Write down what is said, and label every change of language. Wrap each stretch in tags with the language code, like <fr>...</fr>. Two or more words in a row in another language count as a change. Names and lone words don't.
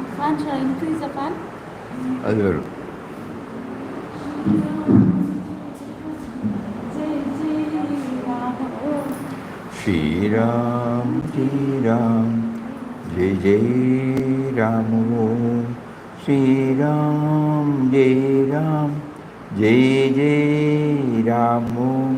<en>fan, shall I increase the fan?</en> <ta>அது வரும்.</ta> <hi>श्री राम, श्री राम, जय जय राम ओम. श्री राम, जय राम, जय जय राम ओम.</hi>